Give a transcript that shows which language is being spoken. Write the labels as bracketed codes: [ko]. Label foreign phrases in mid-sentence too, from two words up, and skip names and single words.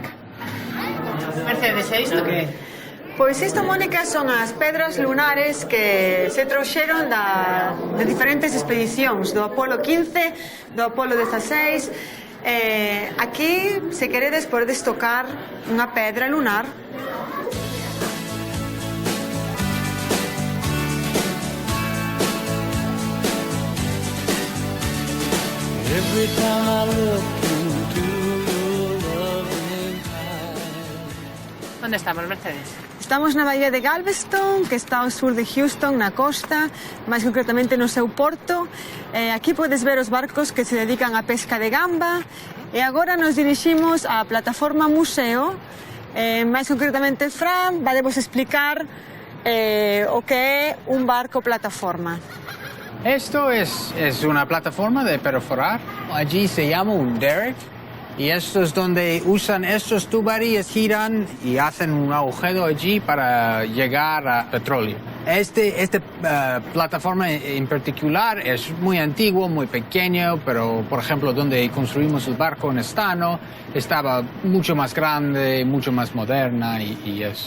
[gl] Mercedes, é isto que é? Pois isto, Mónica, son as pedras lunares que se trouxeron de diferentes expedicións, do Apolo 15, do Apolo 16. Aquí, se queredes, podedes tocar unha pedra lunar. [en] Every time I look into your loving eyes. [gl] Onde estamos, Mercedes? Estamos na bahía de Galveston, que está ao sur de Houston, na costa, máis concretamente no seu porto. Aquí podes ver os barcos que se dedican á pesca de gamba. E agora nos diriximos á plataforma museo. Máis concretamente, Fran, vadevos explicar o que é un barco plataforma. [es] Esto es una plataforma de perforar. Allí se llama un derrick. Y esto es donde usan estos tuberías, giran y hacen un agujero allí para llegar a petróleo. Esta plataforma en particular es muy antiguo, muy pequeño, pero por ejemplo donde construimos el barco en Astano estaba mucho más grande, mucho más moderna y eso.